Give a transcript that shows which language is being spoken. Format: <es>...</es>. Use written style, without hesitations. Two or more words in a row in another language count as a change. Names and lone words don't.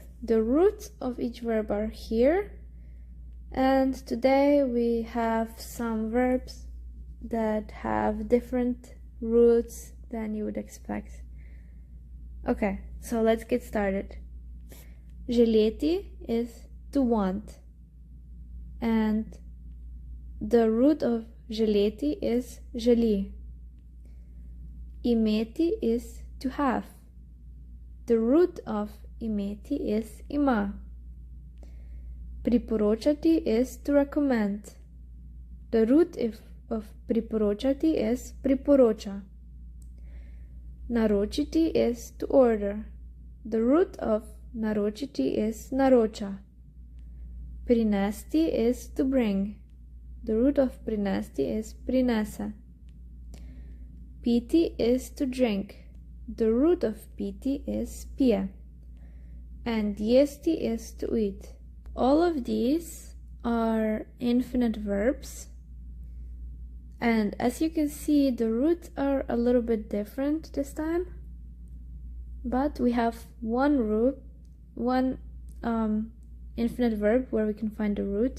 <en>The roots of each verb are here. And today we have some verbs that have different roots than you would expect. Okay, so let's get started. Želeti is to want. And the root of želeti is želi. Imeti is to have. The root of imeti is ima. Priporočati is to recommend. The root of priporočati is priporoča. Naročiti is to order. The root of naročiti is naroča. Prinesti is to bring. The root of prinesti is prinese. Piti is to drink. The root of piti is pije. and jesti is to eat. All of these are infinite verbs, and as you can see, the roots are a little bit different this time, but we have one infinite verb where we can find the root.</en>